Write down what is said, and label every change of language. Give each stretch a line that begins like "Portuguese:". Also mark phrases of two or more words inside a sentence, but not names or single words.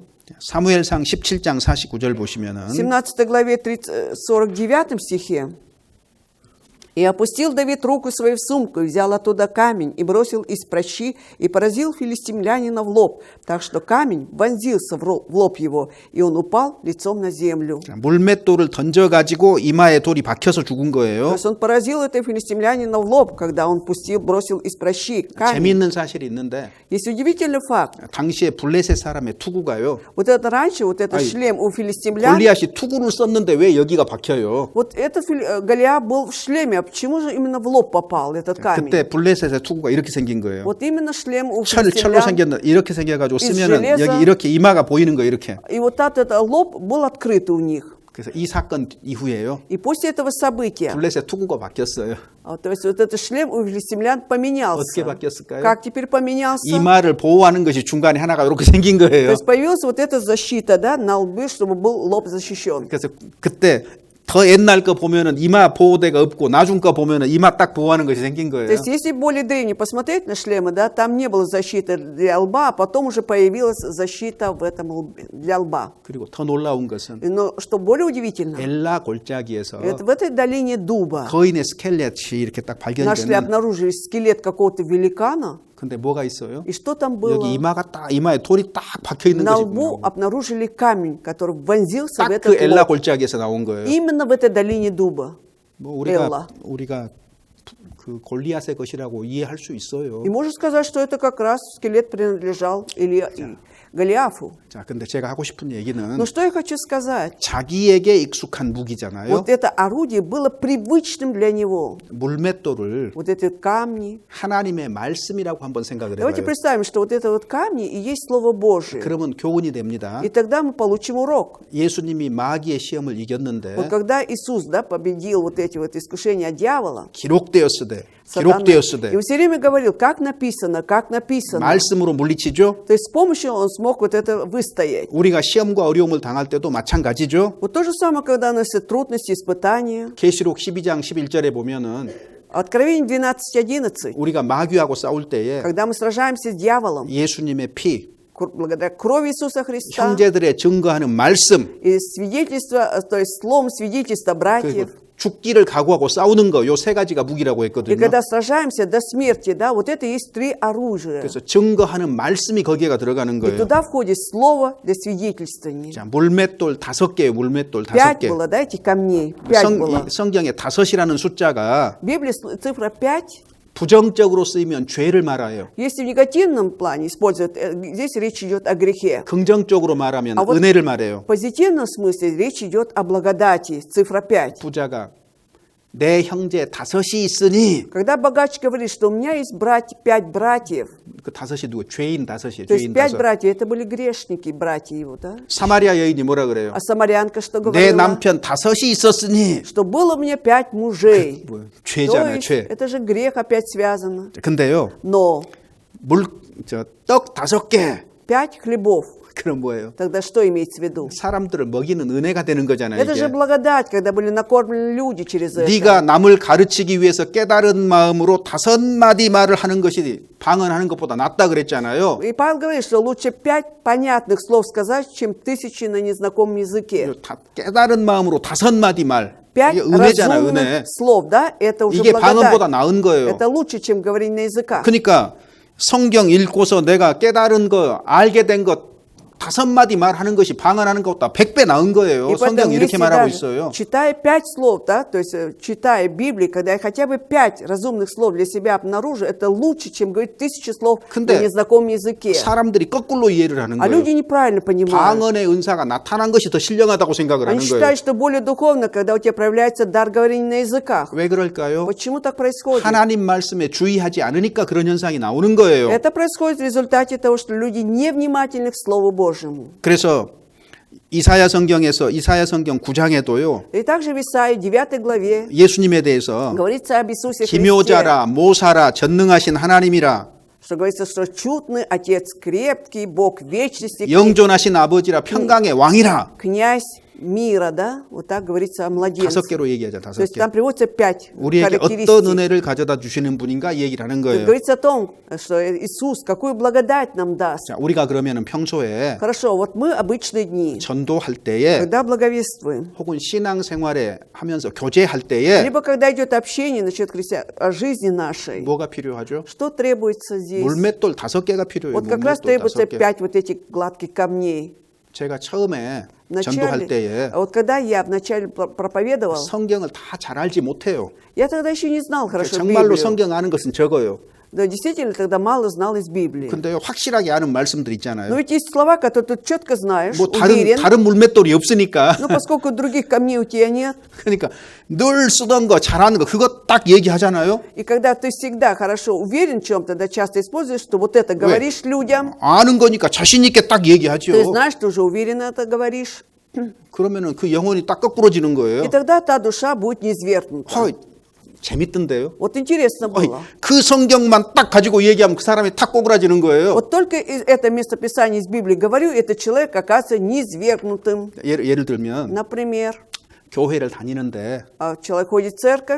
Korean: 사무엘상 17장 49절
Russian: В
Korean: 보시면은
Russian: 17 главе 49 стихе. «И опустил Давид руку свою в сумку, и взял оттуда камень, и бросил из пращи, и поразил филистимлянина в лоб, так что камень вонзился в лоб его, и он упал лицом на землю».
Korean: 물맷돌을 던져가지고 이마에 돌이 박혀서 죽은
Russian: То
Korean: 거예요.
Russian: есть он поразил этого филистимлянина в лоб, когда он бросил из пращи камень.
Korean: 재미있는 사실이 있는데
Russian: Есть удивительный факт.
Korean: 당시에 블레셋 사람의 투구가요.
Russian: Вот это раньше, вот этот
Korean: 아니,
Russian: шлем у филистимлян,
Korean: 골리앗이 투구를 썼는데 왜 여기가 박혀요?
Russian: вот этот Голиаф был в шлеме, а почему же именно в лоб попал этот камень?
Korean: 그때 블레셋의 투구가 이렇게 생긴 거예요.
Russian: Вот именно шлем у
Korean: 철로
Russian: филистимлян,
Korean: 생겼는 이렇게 생겨가지고
Russian: из
Korean: 쓰면은
Russian: железа.
Korean: 여기 이렇게 이마가 보이는 거 이렇게.
Russian: и вот этот лоб был открыт у них.
Korean: 그래서 이 사건 이후에요.
Russian: И после этого события,
Korean: 블레셋 투구가 바뀌었어요.
Russian: то есть вот этот шлем у филистимлян поменялся.
Korean: 어떻게 바뀌었을까요?
Russian: Как теперь поменялся?
Korean: 이마를 보호하는 것이 중간에 하나가 이렇게 생긴
Russian: То
Korean: 거예요.
Russian: есть появилась вот эта защита, да, на лбе, чтобы был лоб защищен.
Korean: 그래서 그때 더 옛날 거 보면은 이마 보호대가 없고 나중 거 보면은 이마 딱 보호하는 것이 생긴
Russian: То
Korean: 거예요.
Russian: есть если более древний посмотреть на шлемы, да, там не было защиты для лба, а потом уже появилась защита в этом для лба.
Korean: 그리고 더 놀라운 것은
Russian: Но что более удивительно,
Korean: 엘라 골짜기에서
Russian: это в этой долине дуба
Korean: 거인의 스켈렛이 이렇게 딱
Russian: нашли,
Korean: 발견되는.
Russian: обнаружили скелет какого-то великана.
Korean: 근데 뭐가 있어요?
Russian: И что там было?
Korean: 여기 이마에 돌이 딱 박혀 있는
Russian: На
Korean: 것이
Russian: лбу обнаружили камень, который вонзился в
Korean: 딱
Russian: этот
Korean: 그 엘라
Russian: лоб.
Korean: 골짜기에서 나온 거예요.
Russian: Именно в этой долине дуба.
Korean: 뭐 엘라. 우리가 그 골리앗의 것이라고 이해할 수 있어요.
Russian: И можно сказать, что это как раз скелет принадлежал Голиафу.
Korean: 자, 근데 제가 하고 싶은 얘기는
Russian: Но что я хочу сказать?
Korean: 자기에게 익숙한 무기잖아요.
Russian: Вот это орудие было привычным для него.
Korean: 물맷돌을
Russian: Вот эти камни.
Korean: 하나님의 말씀이라고 한번 생각을
Russian: Давайте
Korean: 해봐요.
Russian: представим, что вот это вот камни и есть Слово Божие.
Korean: 그러면 교훈이 됩니다.
Russian: И тогда мы получим урок.
Korean: 예수님이 마귀의 시험을 이겼는데
Russian: Вот когда Иисус, да, победил вот эти вот искушения дьявола,
Korean: 기록되었으되
Russian: сатаны,
Korean: 기록되었으되
Russian: и он все время говорил, как написано, как написано.
Korean: 말씀으로 물리치죠.
Russian: То есть с помощью он смог вот это выстоять.
Korean: 우리가 시험과 어려움을 당할 때도 마찬가지죠.
Russian: Вот то же самое, когда у нас есть трудности, испытания.
Korean: 계시록 12장 11절에 보면은
Russian: Откровение 12:11.
Korean: 우리가 마귀하고 싸울 때에
Russian: Когда мы сражаемся с дьяволом,
Korean: 예수님의 피,
Russian: благодаря крови Иисуса Христа
Korean: 형제들의 증거하는 말씀,
Russian: и свидетельство, то есть словом свидетельства братьев,
Korean: 그리고 죽기를 각오하고 싸우는 거, 요 세 가지가 무기라고
Russian: и
Korean: 했거든요.
Russian: когда сражаемся до смерти, да, вот это есть три оружия.
Korean: 그래서 증거하는 말씀이 거기에가 들어가는
Russian: И
Korean: 거예요.
Russian: туда входит слово для свидетельствования.
Korean: 자, 물맷돌 5개예요. 물맷돌 5 5개.
Russian: было, да, этих камней. 5 было.
Korean: 성경에 5이라는 숫자가
Russian: В Библии цифра 5,
Korean: 부정적으로 쓰이면 죄를 말아요.
Russian: если в негативном плане используют, здесь речь идет о грехе.
Korean: 긍정적으로 말하면
Russian: 아, вот-
Korean: 은혜를 말해요.
Russian: В позитивном смысле речь идет о благодати, цифра 5.
Korean: 부자가 내 형제 5이 있으니
Russian: Когда богач говорит, что у меня есть 5 братьев,
Korean: 그 5이 누구? 죄인 5이에요.
Russian: то есть
Korean: 죄인 5 5.
Russian: братьев, это были грешники, братья его, да?
Korean: 사마리아 여인이 뭐라 그래요?
Russian: А самарянка что
Korean: 내
Russian: говорила?
Korean: 남편 5이 있었으니
Russian: Что было у меня 5 мужей.
Korean: 뭐,
Russian: То
Korean: 죄잖아요,
Russian: есть
Korean: 죄.
Russian: это же грех опять связано.
Korean: 근데요.
Russian: Но
Korean: 떡 5개.
Russian: 5 хлебов,
Korean: 그럼 뭐예요?
Russian: тогда что имеется в виду?
Korean: 사람들을 먹이는 은혜가 되는 거잖아요.
Russian: Это же
Korean: 이게.
Russian: благодать, когда были накормлены люди через это.
Korean: 네가 남을 가르치기 위해서 깨달은 마음으로 5마디 말을 하는 것이 방언하는 것보다 낫다 그랬잖아요.
Russian: И Павел говорит, что лучше 5 понятных слов сказать, чем 1000 на незнакомом языке.
Korean: 깨달은 마음으로 5마디 말. 5 5 이게 은혜잖아요,
Russian: разумных
Korean: 은혜.
Russian: слов, да, это уже
Korean: 이게 방언보다
Russian: благодать.
Korean: 나은 거예요.
Russian: Это лучше, чем говорить на языках.
Korean: 그러니까 성경 읽고서 내가 깨달은 거, 알게 된 것 5마디 말하는 것이 방언하는 것보다 100배 나은 거예요.
Russian: И
Korean: 성경
Russian: поэтому,
Korean: 이렇게
Russian: если
Korean: 말하고
Russian: даже
Korean: 있어요.
Russian: читая 5 слов, да, то есть читая Библию, когда я хотя бы 5 разумных слов для себя обнаружу, это лучше, чем говорить 1000 слов на
Korean: 근데
Russian: незнакомом языке.
Korean: 사람들이 거꾸로 이해를 하는
Russian: А
Korean: 거예요.
Russian: люди неправильно понимают.
Korean: 방언의 은사가 나타난 것이 더 신령하다고 생각을 하는
Russian: Они
Korean: 거예요.
Russian: считают, что более духовно, когда у тебя проявляется дар говорения на языках.
Korean: 왜 그럴까요?
Russian: Почему так происходит?
Korean: 하나님 말씀에 주의하지 않으니까 그런 현상이 나오는 거예요.
Russian: Это происходит в результате того, что люди невнимательны к Слову Божьему.
Korean: 그래서 이사야 성경 9장에도요.
Russian: И также в Исаии 9 главе
Korean: 예수님에 대해서
Russian: говорится об Иисусе Христе,
Korean: 기묘자라 모사라 전능하신 하나님이라
Russian: что говорится, что чудный Отец крепкий, Бог вечности,
Korean: 영존하신 아버지라 평강의 왕이라
Russian: князь мира, да? Вот так говорится о младенце.
Korean: 5개로 얘기하죠.
Russian: То есть
Korean: 5개.
Russian: там приводится 5
Korean: 우리에게 어떤
Russian: характеристик.
Korean: 은혜를 가져다 주시는 분인가 이 얘기를 하는
Russian: То есть
Korean: 거예요.
Russian: говорится о том, что Иисус какую благодать нам даст.
Korean: 자, 우리가 그러면은 평소에
Russian: Хорошо, вот мы обычные дни,
Korean: 전도할 때에
Russian: когда благовествуем,
Korean: 혹은 신앙생활에 하면서 교제할 때에
Russian: либо когда идет общение насчет о жизни нашей,
Korean: 뭐가 필요하죠?
Russian: что требуется здесь?
Korean: 물맷돌 5개가 필요해요.
Russian: Вот как раз
Korean: 물맷돌
Russian: требуется
Korean: 5개.
Russian: 5 вот этих гладких камней.
Korean: 제가 처음에
Russian: В
Korean: 전도할
Russian: начале,
Korean: 때에
Russian: вот когда я вначале проповедовал,
Korean: 성경을 다 잘 알지 못해요.
Russian: я тогда еще не знал хорошо
Korean: 정말로
Russian: Библию.
Korean: 성경 아는 것은 적어요.
Russian: Да, действительно, тогда мало знал из Библии.
Korean: 근데요, 확실하게 아는 말씀들
Russian: Но
Korean: 있잖아요.
Russian: ведь есть слова, которые ты четко знаешь,
Korean: 뭐
Russian: уверен,
Korean: 다른 물맷돌이 없으니까.
Russian: но поскольку других камней у тебя нет,
Korean: 그러니까 늘 쓰던 거 잘하는 거 그거 딱 얘기하잖아요.
Russian: и когда ты всегда хорошо уверен в чем-то, да, часто используешь, что вот это говоришь людям,
Korean: 아는 거니까 자신 있게 딱 얘기하죠.
Russian: ты знаешь, ты уже уверенно это говоришь,
Korean: 그러면은 그 영혼이 딱 거꾸로지는 거예요.
Russian: и тогда та душа будет низвергнута.
Korean: 허, 재밌던데요.
Russian: Вот интересно
Korean: 어이,
Russian: было.
Korean: 그 성경만 딱 가지고 얘기하면 그 사람이 탁 꼬꾸라지는 거예요.
Russian: Вот только это местописание из Библии говорю, этот человек оказывается низвергнутым.
Korean: 예를 들면
Russian: Например,
Korean: 교회를 다니는데
Russian: человек ходит в церковь,